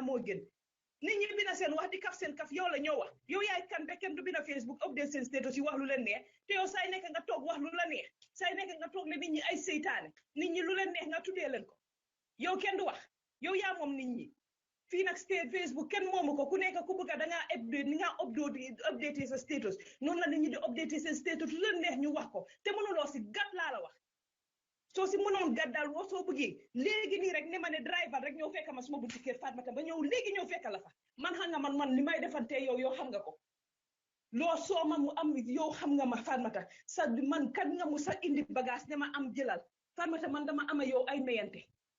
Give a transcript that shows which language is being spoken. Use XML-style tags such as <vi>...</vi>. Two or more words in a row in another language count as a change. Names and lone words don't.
<wo>moo gën nit ñi bina seen wax di kaf seen kaf yow la ñoo wax yow yaay kan be kenn du bina Facebook update seen status yi wax lu leen neex te yow say nekk nga toog wax lu la neex say nekk nga toog ne nit ñi ay seytaane nit ñi lu leen neex nga tuddee leen ko yow kenn du wax yow yaa moom nit ñi fii nag Facebook kenn moomu ko ku nekk ku bëgg a dangaa update ni nga update sa status noonu la nit ñi di update seen status lu leen neex ñu wax ko te mënuloo si gàtt laa la wax soo si mënoon gàddal woo soo bëggee léegi nii rek ne ma ne driver rek ñëw fekk ma suma bunti kër Fatoumatta ba ñëw léegi ñëw fekk la fa man xam nga man li may defante yow xam nga ko loo soo ma mu am yow xam nga ma Fatoumatta sa man kat nga mu sa indi bagage ne ma am jëlal Fatoumatta man dama ama yow ay mayante</wo>